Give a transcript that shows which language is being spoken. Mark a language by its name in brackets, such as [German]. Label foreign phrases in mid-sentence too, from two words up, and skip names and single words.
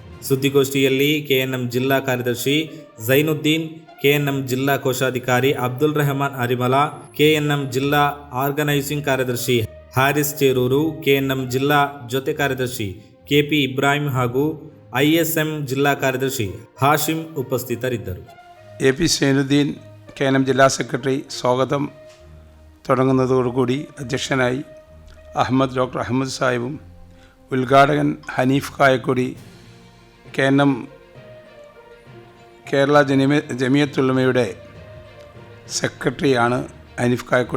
[Kannada] ಸುದ್ದಿಗೋಷ್ಠಿಯಲ್ಲಿ ಕೆಎನ್ಎಂ ಜಿಲ್ಲಾ ಕಾರ್ಯದರ್ಶಿ ಝೈನುದ್ದೀನ್, ಕೆಎನ್ಎಂ ಜಿಲ್ಲಾ ಕೋಶಾಧಿಕಾರಿ ಅಬ್ದುಲ್ ರೆಹಮಾನ್ ಅರಿಮಲ, ಕೆಎನ್ಎಂ ಜಿಲ್ಲಾ ಆರ್ಗನೈಸಿಂಗ್ ಕಾರ್ಯದರ್ಶಿ ಹಾರಿಸ್ ಚೇರೂರು, ಕೆಎನ್ಎಂ ಜಿಲ್ಲಾ ಜೊತೆ ಕಾರ್ಯದರ್ಶಿ ಕೆಪಿ ಇಬ್ರಾಹಿಂ ಹಾಗೂ ಐಎಸ್ಎಂ ಜಿಲ್ಲಾ ಕಾರ್ಯದರ್ಶಿ ಹಾಶಿಂ ಉಪಸ್ಥಿತರಿದ್ದರು. എ.പി. [Malayalam] സൈനുദ്ദീൻ KNM ജില്ലാ സെക്രട്ടറി സ്വാഗതം തുടങ്ങുന്നതോടുകൂടി അധ്യക്ഷനായി ഡോക്ടർ അഹമ്മദ് സാഹിബും ഉദ്ഘാടകൻ ഹനീഫ് കായക്കൊടി KNM കേരള ജമിയത്തുൽ-ഉലമയുടെ സെക്രട്ടറിയാണ് ഹനീഫ് കായക്കൊടി.